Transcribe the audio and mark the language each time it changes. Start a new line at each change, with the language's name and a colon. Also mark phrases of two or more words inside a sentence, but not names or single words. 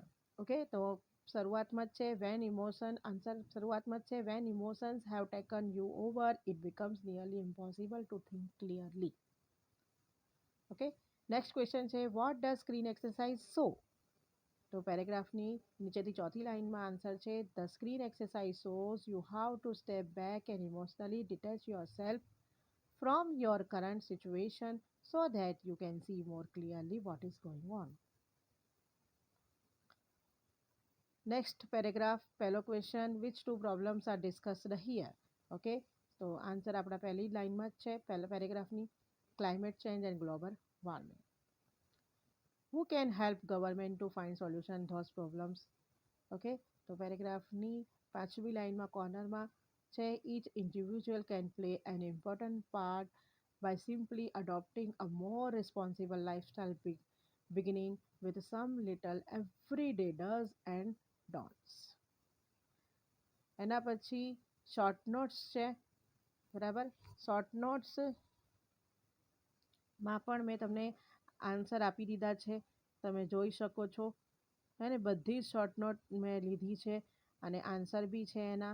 Gujarati: ઓકે, તો શરૂઆતમાં જ છે
English: when emotion, answer
Gujarati: શરૂઆતમાં જ છે
English: when emotions have taken you over it becomes nearly impossible to think clearly. okay, next question છે what does screen exercise show?
Gujarati: તો પેરેગ્રાફની નીચેથી ચોથી લાઇનમાં આન્સર છે
English: the screen exercise shows you how to step back and emotionally detach yourself from your current situation so that you can see more clearly what is going on. Next paragraph, પહેલો question, which two problems are discussed here?
Gujarati: Okay, તો આન્સર આપણા પહેલી લાઇનમાં જ છે પહેલા પેરેગ્રાફની,
English: climate change and global warming. Who can help government to find solution those problems? Okay,
Gujarati: તો પેરેગ્રાફની પાંચમી લાઇનમાં કોર્નરમાં છે
English: each individual can play an important part by simply adopting a more responsible lifestyle beginning with some little everyday does and don'ts.
Gujarati: એના પછી
English: short notes
Gujarati: છે, બરાબર? શોર્ટ નોટ્સમાં પણ મેં તમને આન્સર આપી દીધા છે, તમે જોઈ શકો છો, હે ને? બધી જ શોર્ટ નોટ મેં લીધી છે અને આન્સર બી છે એના.